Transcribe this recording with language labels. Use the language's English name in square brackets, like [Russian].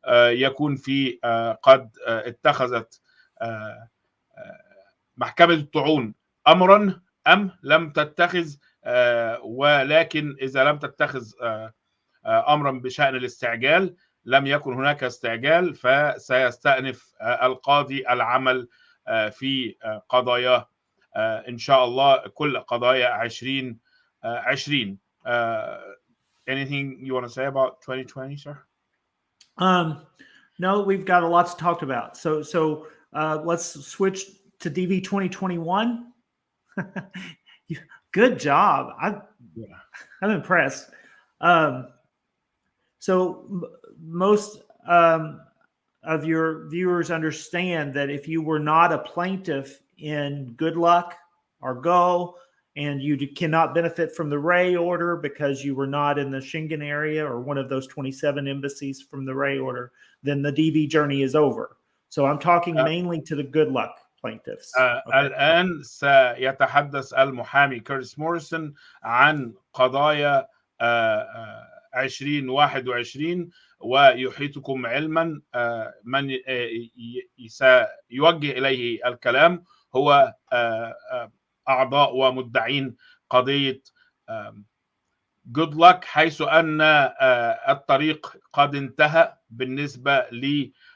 [Arabic] يكون في قد اتخذت محكمة الطعون أمرا أم لم تتخذ، ولكن إذا لم تتخذ أمرا بشأن الاستعجال لم يكن هناك استعجال، فسيستأنف القاضي العمل في قضاياه إن شاء الله، كل قضايا 2020. [English] Anything you want to say about 2020, sir? No, we've got a lot to talk about. So let's switch to DV 2021. Good job. I'm impressed. So most of your viewers understand that if you were not a plaintiff in Good Luck or Go, and you cannot benefit from the Ray order because you were not in the Schengen area or one of those 27 embassies from the Ray order, then the DV journey is over. So I'm talking mainly to the Good Luck plaintiffs. [Arabic] الآن سيتحدث المحامي كيرتيس موريسون عن قضايا 2021، ويحيطكم علما من سيوجه إليه الكلام هو أعضاء ومدعين قضية Good Luck، حيث أن الطريق قد انتهى بالنسبة ل